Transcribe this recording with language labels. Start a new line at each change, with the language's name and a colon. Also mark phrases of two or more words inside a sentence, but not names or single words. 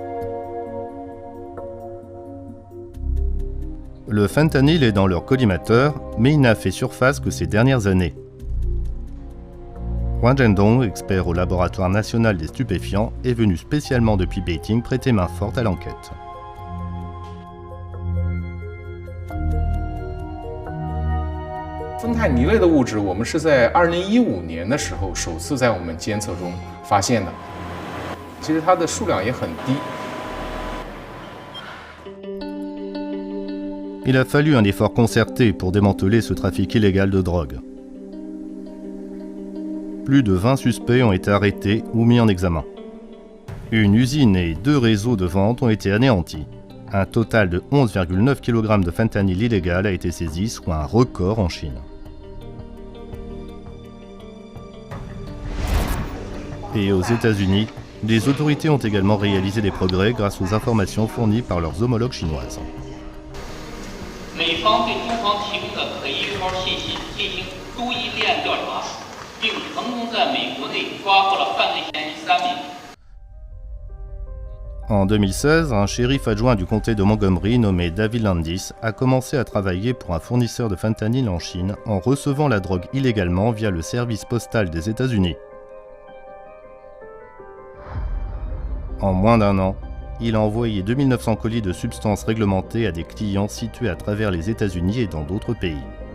French: Le fentanyl est dans leur collimateur, mais il n'a fait surface que ces dernières années. Huang Zhendong, expert au laboratoire national des stupéfiants, est venu spécialement depuis Beijing prêter main forte à l'enquête.
Chinese: 芬太尼类的物质，我们是在2015年的时候首次在我们监测中发现的。其实它的数量也很低。
French: Il a fallu un effort concerté pour démanteler ce trafic illégal de drogue. Plus de 20 suspects ont été arrêtés ou mis en examen. Une usine et 2 réseaux de vente ont été anéantis. Un total de 11,9 kg de fentanyl illégal a été saisi, soit un record en Chine. Et aux États-Unis, les autorités ont également réalisé des progrès grâce aux informations fournies par leurs homologues chinoises.
Chinese: 美方对中方提供的可依靠信息进行都一立案调查，并成功在美国内抓获了犯罪嫌疑3名。
French: En 2016, un shérif adjoint du comté de Montgomery nommé David Landis a commencé à travailler pour un fournisseur de fentanyl en Chine en recevant la drogue illégalement via le service postal des États-Unis. En moins d'un an, il a envoyé 2900 colis de substances réglementées à des clients situés à travers les États-Unis et dans d'autres pays.